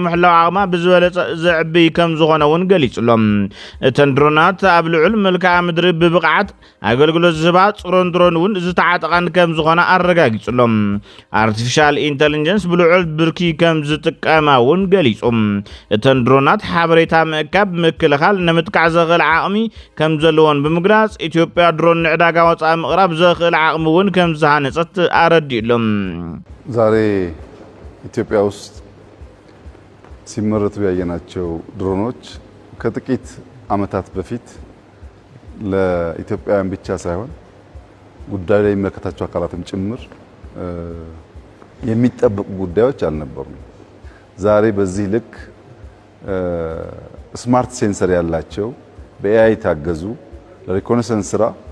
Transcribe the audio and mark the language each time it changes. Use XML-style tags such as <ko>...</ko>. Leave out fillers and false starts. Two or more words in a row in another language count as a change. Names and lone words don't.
<ti>ምሕላው ዓቕማ ብዝበለጸ ዘዕቢ ከም ዝኾነውን ገሊጹሎም እተን ድሮናት ኣብ ልዑል መልክዓ ምድሪ ብብቕዓት አገልግሎት ዝህባ ጽሮን ድሮን እውን ዝተዓጠቐን ከም ዝኾነ ኣረጋጊጹሎም አርቲፊሻል ኢንተለጀንስ ብልዑል ብርኪ ከም ዝጥቀማ እውን ገሊጹም እተን ድሮናት ሓበሬታ ምእካብ ምክልኻል ንምጥቃዕ ዘኽእል ዓቕሚ ከም ዘለዎን ብምግላጽ ኢትዮጵያ ድሮን ንዕዳጋ ወጻኢ ምቕራብ ዘኽእል ዓቕሚ እውን ከም ዝሃነጸት ኣረዲኡሎም</ti> <am>ዛሬ ኢትዮጵያ ውስጥ ሲመረቱ ያየናቸው ድሮኖች ከጥቂት ዓመታት በፊት ለኢትዮጵያውያን ብቻ ሳይሆን ጉዳዩ ላይ የሚመለከታቸው አካላትም ጭምር የሚጠበቁ ጉዳዮች አልነበሩም። ዛሬ በዚህ ልክ ስማርት ሴንሰር ያላቸው በኤአይ ታገዙ ለሪኮነሰንስ ስራ</am>